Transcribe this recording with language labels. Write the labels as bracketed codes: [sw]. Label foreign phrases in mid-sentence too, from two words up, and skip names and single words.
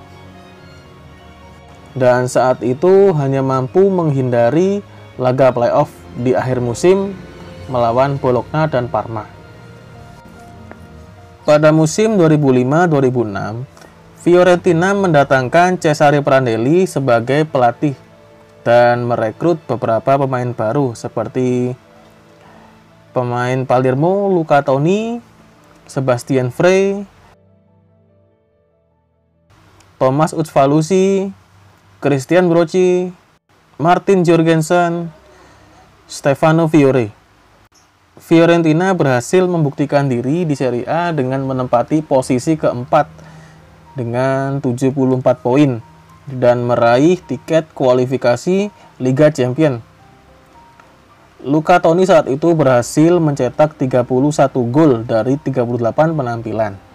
[id] Dan saat itu hanya mampu menghindari laga playoff di akhir musim melawan Bologna dan Parma. Pada musim 2005-2006, Fiorentina mendatangkan Cesare Prandelli sebagai pelatih dan merekrut beberapa pemain baru seperti pemain Palermo Luca Toni, Sebastian Frey, Thomas Utsvalusi, Christian Brocchi, Martin Jorgensen, Stefano Fiore. Fiorentina berhasil membuktikan diri di Serie A dengan menempati posisi keempat dengan 74 poin dan meraih tiket kualifikasi Liga Champions. Luca Toni saat itu berhasil mencetak 31 gol dari 38 penampilan.